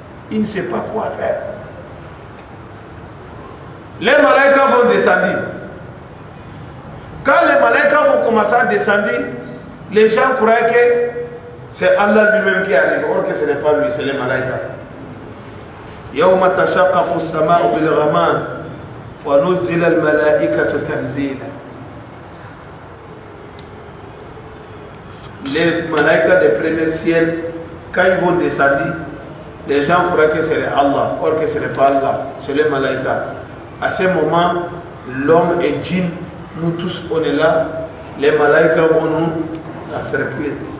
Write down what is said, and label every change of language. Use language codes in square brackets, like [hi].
[fr] Ils ne savent pas quoi faire. Les malaïkas vont descendre. Quand les malaïkas vont commencer à descendre, les gens croient que c'est Allah lui-même qui arrive. Or que ce n'est pas lui, c'est les malaïkas. [ar] يوم تشقق السماء بالغمام ونزل الملائكة تنزيلا. [fr] Les malaïkas du premier ciel, quand ils vont descendre, les gens croient que c'est Allah. Or que ce n'est pas Allah, c'est les malaïkas. À ce moment, l'homme et djinn, nous tous on est là, les malaïkas vont nous encercler.